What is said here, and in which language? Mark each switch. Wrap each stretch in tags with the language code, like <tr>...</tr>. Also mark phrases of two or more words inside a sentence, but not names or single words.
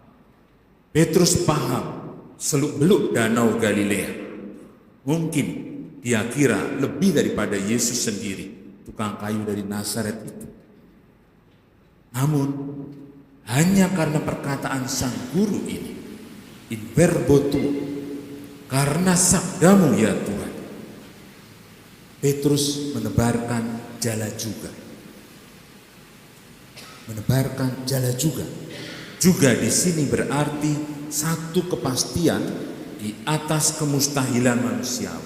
<id>Petrus paham seluk-beluk danau Galilea. Mungkin dia kira lebih daripada Yesus sendiri, tukang kayu dari Nazaret itu. Namun, hanya karena perkataan sang guru ini,</id> <la>in verbo tuo,</la> <id>karena sabdamu ya Tuhan, Petrus menebarkan jala juga. Menebarkan jala juga. Juga di sini berarti satu kepastian di atas kemustahilan manusiawi.</id>